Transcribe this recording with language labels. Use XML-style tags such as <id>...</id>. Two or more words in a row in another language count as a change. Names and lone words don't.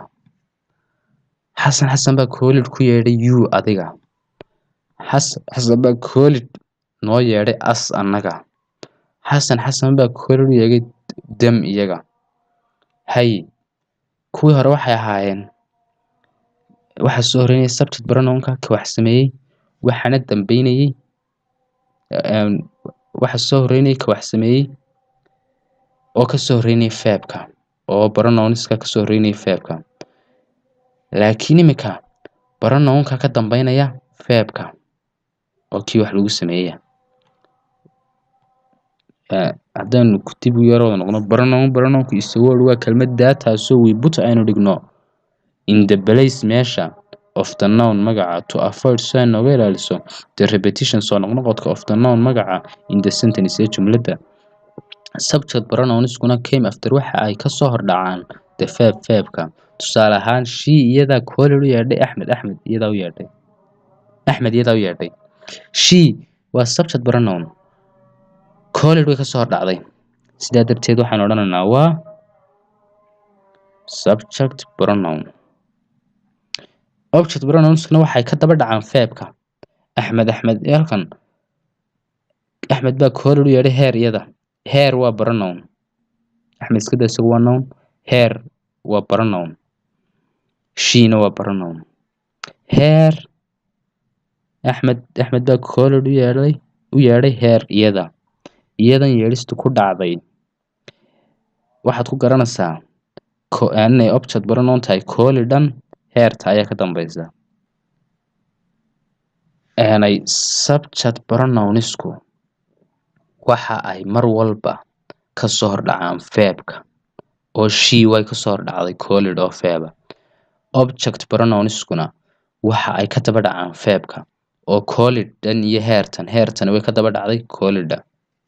<so>Xasan baa called ku yeedhay you adiga. Xasan baa called noo yeedhay us annaga. Xasan baa called u yeedhay them iyaga. Hay. Kuwii hore waxay ahaayeen waxa soo horeynaya</so> <en>subject pronoun-ka</en> <so>ka wax sameeyay waxaana dambeynayay waxa soo horeynaya ka wax sameeyay oo ka soo horeynaya verb-ka oo pronouns-ka ka soo horeynaya verb-ka. laakiin imika pronoun-ka ka dambeynaya verb-ka oo kii wax lagu sameeyay haddaan dib u yar wada noqono pronoun-ku</so> <en>is a word</en> <so>waa kelmad taasoo</so> <en>we put</en> <so>aynu dhigno</so> <en>in the place</en> <so>meesha</so> <en>of the noun</en> <so>magaca</so> <en>to avoid so</en> <so>aan nooga ilaaliso</so> <en>the repetition</en> <so>soo noqnoqodka</so> <en>of the noun</en> <so>magaca</so> <en>in the sentence</en> <so>ee jumladda.</so> <en>Subject pronouns-kuna came after</en> <so>waxa ay kasoo hordhacaan</so> <en>the verb-ka.</en> <so>Tusaale ahaan, she iyadaa called u yeedhay Axmed iyadaa u yeedhay. Axmed iyadaa u yeedhay. She waa</so> <en>subject pronoun.</en> <so>Called way kasoo hordhacday. Sidaa darteed waxaan odhanaynaa waa</so> <en>subject pronoun. Object pronouns-kuna</en> <so>waxay ka daba dhacaan verb-ka. Axmed halkan Axmed baa called u yeedhay her iyada. Her waa pronoun. Axmed iska daa isagu waa noun. Her waa pronoun. She-na waa pronoun. Her Axmed baa called u yeedhay her iyada. Iyadan yeedhistu ku dhacday waxaad ku garanaysaa inay</so> <en>object pronoun</en> <so>tahay called-dan her-ta ayaa ka dambeysa.</so> <en>Subject pronouns-ku</en> <so>waxa ay mar walba kasoo hordhacaan verb-ka oo she way kasoo hordhacday called oo verb ah.</so> <en>Object pronouns-kuna</en> <so>waxa ay ka daba dhacaan verb-ka oo called-dan iyo her-tan way ka daba dhacday called.</so>